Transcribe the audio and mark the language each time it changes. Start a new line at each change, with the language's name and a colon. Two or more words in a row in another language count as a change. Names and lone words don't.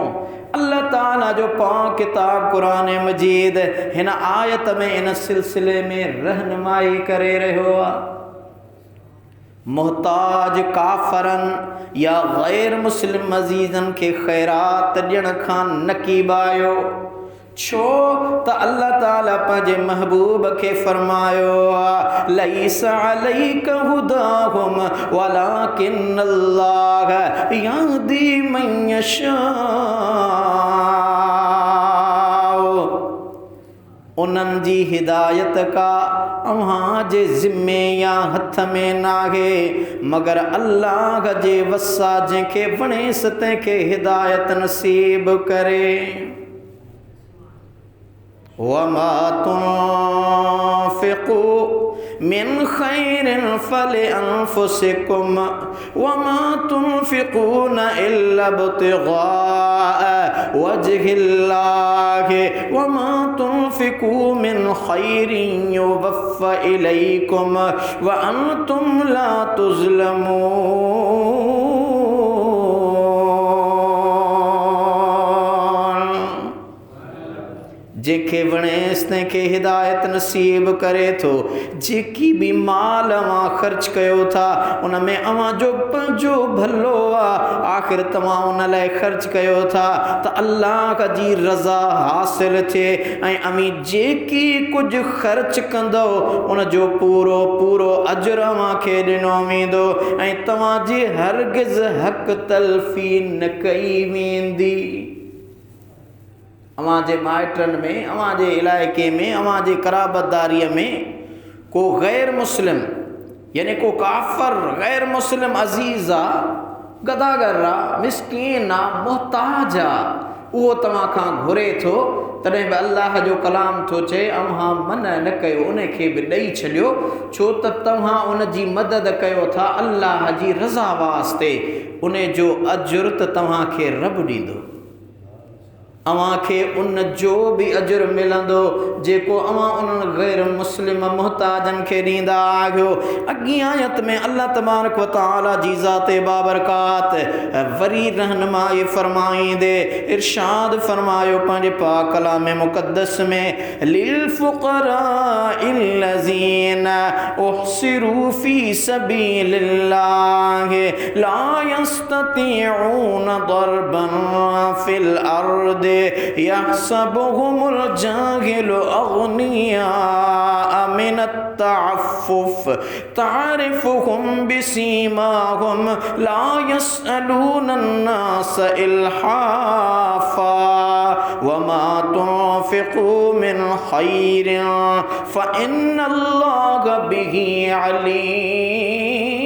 Sindhi: अल्लाह ताला जो पाक किताब कुरान मजीद हिन आयत में इन सिलसिले में रहनुमाई करे रहियो आहे। मोहताज काफ़रन या गैर मुस्लिम अजीज़न के खैरात ॾियण खां नकीबायो।
Arabic: छो त अल्लाह ताला पंहिंजे महबूब के फरमायो आहे ليس عليك هداهم ولكن الله يهدي من يشاء.
Sindhi: उन्हनि जी हिदायत का अव्हां जे ज़िम्मे या हथ में नाहे, मगर अल्लाह जे वसा जंहिंखे वणेसि तंहिंखे हिदायत नसीब करे।
Arabic: وما تنفقوا من خير فلأنفسكم وما تنفقون إلا ابتغاء وجه الله وما تنفقوا من خير يوف إليكم وأنتم لا تظلمون.
Sindhi: जेके वणेसि तंहिंखे हिदायत नसीब करे थो। जेकी भी माल अवां ख़र्च कयो था उन में अवां जो पंहिंजो भलो आहे, आख़िर तव्हां उन लाइ ख़र्च कयो था त अल्लाह जी रज़ा हासिल थिए। ऐं अमी जेकी कुझु ख़र्च कंदो उन जो पूरो पूरो अजर अवां खे ॾिनो वेंदो ऐं तव्हांजी हरगिज़ हक़ तलफ़ी न कई वेंदी। अवां जे माइटनि में, अवां जे इलाइक़े में, अवां जे क़राबतदारीअ में को गैर मुस्लिम यानी को काफ़र गैर मुस्लिम अज़ीज़ आहे, गदागर आहे, मिस्कीन आहे, मोहताज आहे, उहो तव्हां खां घुरे थो, तॾहिं बि अल्लाह जो कलाम थो चए अव्हां मन न कयो, उन खे बि ॾेई छॾियो। छो त तव्हां उन जी मदद कयो था अल्लाह जी रज़ा वास्ते। उन जो अजुर त तव्हां खे रब ॾींदो। अवां खे उन जो भी अजुर मिलंदो जेको अवां उन्हनि गैर मुस्लिम मोहताजन खे ॾींदा आहियो। अॻी आयत में अल्लाह
Arabic: تبارك وتعالى
Sindhi: जी ज़ाते बाबरकात वरी रहनुमाई फरमाईंदे इरशाद फरमायो पंहिंजे पाक कलाम मुक़द्दस में लिल
Arabic: فقراء الذين أحصروا في سبيل الله لا يستطيعون ضربا في الأرض يحسبهم الجاهل أغنياء من التعفف تعرفهم بسيماهم لا يسألون الناس إلحافا وما تنفقوا من خير فإن الله به عليم.